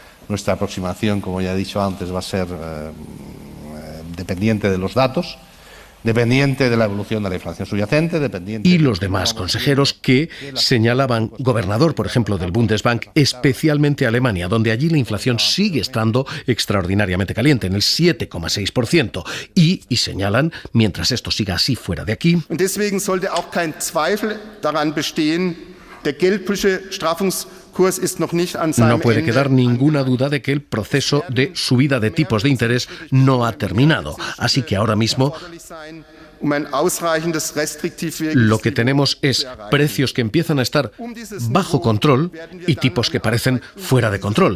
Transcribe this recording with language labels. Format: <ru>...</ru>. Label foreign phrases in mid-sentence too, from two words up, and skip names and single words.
<es>Nuestra aproximación, como ya he dicho antes, va a ser dependiente de los datos, dependiente de la evolución de la inflación subyacente, dependiente... Y los demás consejeros que señalaban, gobernador, por ejemplo, del Bundesbank, especialmente Alemania, donde allí la inflación sigue estando extraordinariamente caliente, en el 7,6%. Y señalan, mientras esto siga así fuera de aquí...</es> <de>Deswegen sollte auch kein Zweifel daran bestehen, der geldpolitische</de> <es>No puede quedar ninguna duda de que el proceso de subida de tipos de interés no ha terminado. Así que ahora mismo lo que tenemos es precios que empiezan a estar bajo control y tipos que parecen fuera de control.</es>